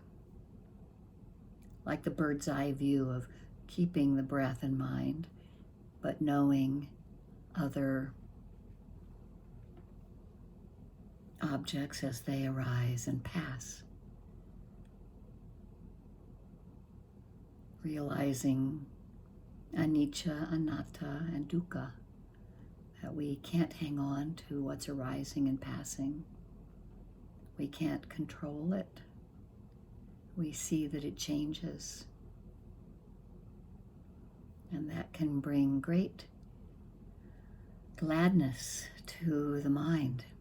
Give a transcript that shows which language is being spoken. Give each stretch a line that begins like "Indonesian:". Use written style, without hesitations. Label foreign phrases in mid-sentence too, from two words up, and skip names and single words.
English: Like the bird's eye view of keeping the breath in mind, but knowing other objects as they arise and pass. Realizing
Pali: anicca, anatta,
English: and dukkha, that we can't hang on to what's arising and passing. We can't control it. We see that it changes. And that can bring great gladness to the mind.